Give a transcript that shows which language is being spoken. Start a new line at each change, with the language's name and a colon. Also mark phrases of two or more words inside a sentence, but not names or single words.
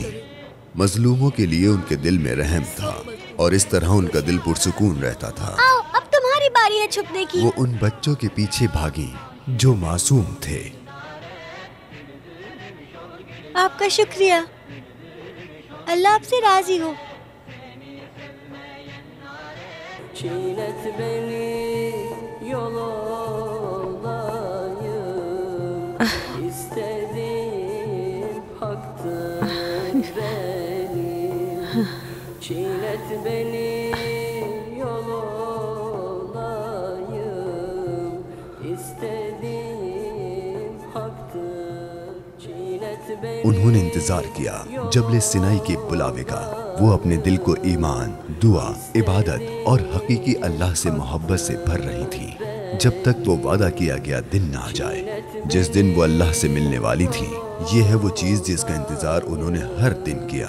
Hindi: मजलूमों के लिए उनके दिल में रहम था, और इस तरह उनका दिल पुरसुकून रहता था। आओ, अब तुम्हारी बारी है छुपने की। वो उन बच्चों के पीछे भागी जो मासूम थे। आपका शुक्रिया, अल्लाह आपसे राजी हो।
Turkish: Çiğnet beni yol olayım, istediğim haktır benim. Çiğnet beni yol olayım, istediğim haktır. Çiğnet beni.
Hindi: उन्होंने इंतजार किया जबले सिनाई के बुलावे का। वो अपने दिल को ईमान, दुआ, इबादत और हकीकी अल्लाह से मोहब्बत से भर रही थी, जब तक वो वादा किया गया दिन ना आ जाए, जिस दिन वो अल्लाह से मिलने वाली थी। ये है वो चीज़ जिसका इंतजार उन्होंने हर दिन किया।